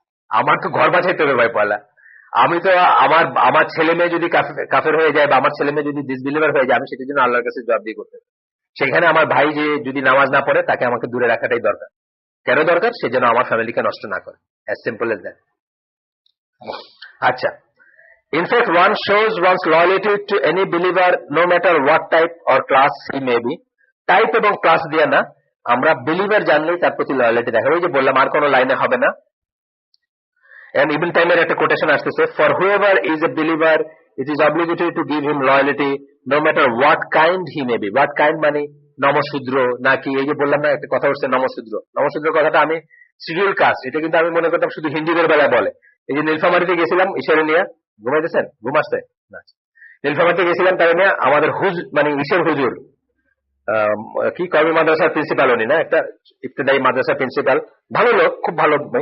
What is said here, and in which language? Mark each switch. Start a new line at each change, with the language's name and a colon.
Bangla: আমার তো ঘর বাঁচাইতে হবে ভাই পয়লা। আমি তো আমার ছেলে মেয়ে যদি কাফের হয়ে যায় বা আমার ছেলে মেয়ে যদি ডিসবিলিভার হয়ে যায়, আমি সেটার জন্য আল্লাহর কাছে জবাব দিয়ে করতে হবে। সেখানে আমার ভাই যে যদি নামাজ না পড়ে, তাকে আমাকে দূরে রাখাটাই দরকার। কেন দরকার? সে যেন আমার ফ্যামিলিকে নষ্ট না করে,
English: As simple as that. আচ্ছা, in fact one shows one's loyalty to any believer no matter what type or class he may be.
Bangla: Type এবং ক্লাস দিয়ে না, আমরা বিলিভার জানলেই তার প্রতি লয়ালিটি দেখাবো। ওই যে বললাম, আর কোনো লাইনে হবে না।
English: and Ibn Taymiyyah
Bangla: একটা কোটেশন আসতেছে,
English: for whoever is a believer it is obligatory to give him loyalty no matter what kind he may be. what kind
Bangla: মানে নমশূদ্র নাকি, এই যে বললাম না একটা কথা হচ্ছে নমশূদ্র কথাটা আমি শিডিউল কাস্ট, এটা কিন্তু আমি মনে করতাম শুধু হিন্দুদের বেলায় বলে। এই যে নীলফামারীতে গেছিলাম ঈশ্বরে নিয়ে, ঘুমাইতেছেন, ঘুম আসছে না, নীলফামারীতে গেছিলাম, তাই নিয়ে আমাদের মানে ঈশ্বর হুজুর কি কওমি মাদ্রাসার প্রিন্সিপাল, উনি না একটা ইবতেদায়ী মাদ্রাসার প্রিন্সিপাল, ভালো লোক, খুব ভালো।